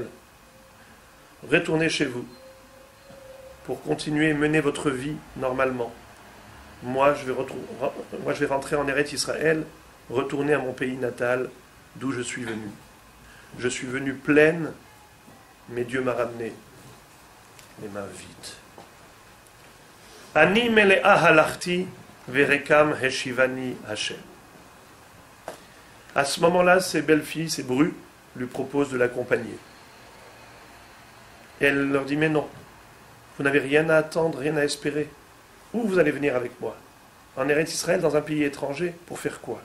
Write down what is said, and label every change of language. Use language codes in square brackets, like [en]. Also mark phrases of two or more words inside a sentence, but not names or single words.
[fr] Retournez chez vous pour continuer à mener votre vie normalement. Moi, je vais rentrer en Eretz Israël, retourner à mon pays natal, d'où je suis venu. Je suis venu pleine, mais Dieu m'a ramené les mains vides. [he] אני מלאה הלכתי וריקם השיבני השם. [fr] À ce moment-là, ses belles-filles, ses brus, lui proposent de l'accompagner. Et elle leur dit, mais non, vous n'avez rien à attendre, rien à espérer. Où vous allez venir avec moi? En Eretz Israël, dans un pays étranger, pour faire quoi?